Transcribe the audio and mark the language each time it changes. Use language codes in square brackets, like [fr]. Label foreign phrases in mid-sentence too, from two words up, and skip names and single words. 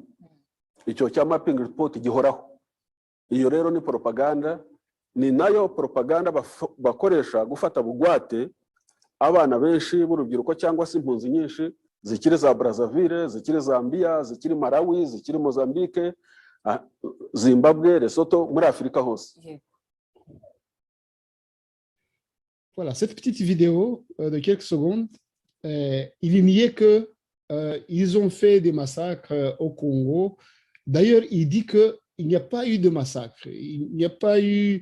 [rw] Icyo cya Mapping Report gihoraho. Iyo rero ni propaganda, ni nayo propaganda bakoresha gufata bugwate abana benshi b'urubyiruko cyangwa se impunzi nyinshi zikiri za Brazzaville, zikiri Zambia, zikiri Malawi, zikiri Mozambique, Zimbabwe, Lesotho, muri Afrika hose. [fr] Voilà, cette petite vidéo de quelques secondes, il niait que ils ont fait des massacres au Congo. D'ailleurs, il dit qu'il n'y a pas eu de massacre. Il n'y a pas eu...